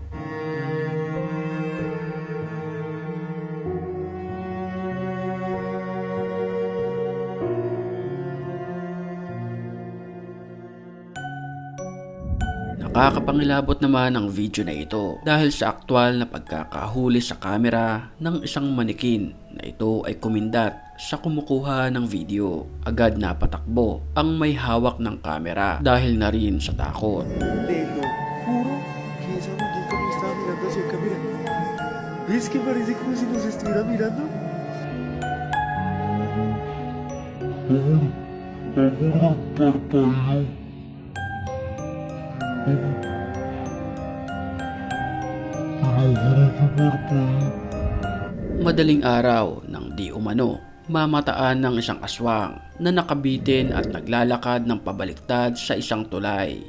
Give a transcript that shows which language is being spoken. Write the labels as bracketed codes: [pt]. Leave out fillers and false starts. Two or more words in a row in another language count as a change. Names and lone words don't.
[tl] Nakakapangilabot naman ang video na ito dahil sa aktwal na pagkakahuli sa kamera ng isang manikin na ito ay kumindat sa kumukuha ng video. Agad na patakbo ang may hawak ng kamera dahil na rin sa takot. [es] Te lo juro que esa muñeca no estaba mirando hacia acá, mira. ¿Ves que parece como si nos estuviera mirando? [tl] Madaling araw nang di umano, mamataan ng isang aswang na nakabitin at naglalakad ng pabaliktad sa isang tulay.